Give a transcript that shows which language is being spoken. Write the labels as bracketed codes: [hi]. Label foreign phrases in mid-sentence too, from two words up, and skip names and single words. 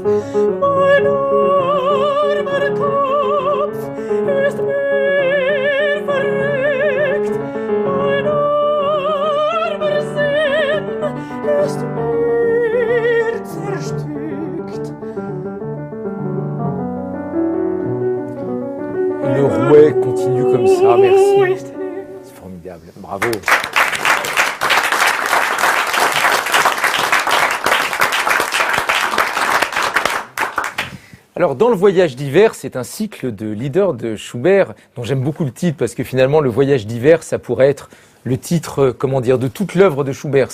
[de] Mein armer Kopf ist mir verreckt, mein armer Sinn ist mir zerstückt. [fr] Le rouet continue comme ça, merci. C'est formidable, bravo. Alors, dans le voyage d'hiver, c'est un cycle de leaders de Schubert, dont j'aime beaucoup le titre, parce que finalement, le voyage d'hiver, ça pourrait être le titre, de toute l'œuvre de Schubert.